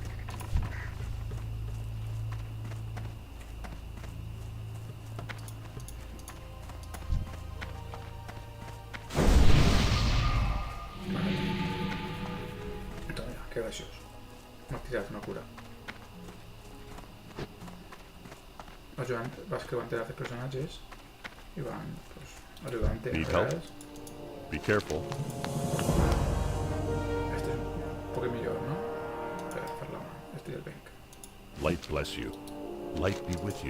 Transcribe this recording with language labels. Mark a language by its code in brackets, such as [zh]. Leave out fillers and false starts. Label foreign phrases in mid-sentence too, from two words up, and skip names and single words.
[ca] Que graciós. M'ha tirat una cura. Vas creuant els personatges i van ajudant-te. [en] Need help? Be careful. [ca] Este és un poc millor, no? Per fer la mà. Este i el venc. [en] Light bless you. Light be with you.